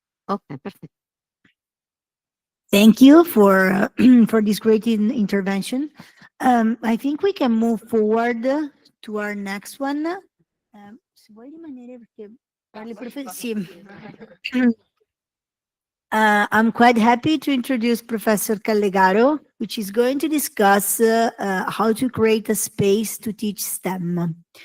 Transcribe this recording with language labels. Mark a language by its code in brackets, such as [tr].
[en] Okay, perfect. Thank you for for this great intervention. I think we can move forward to our next one. [it] Se vuoi rimanere perché parli sì. [en] I'm quite happy to introduce Professor Callegaro, which is going to discuss how to create a space to teach STEM.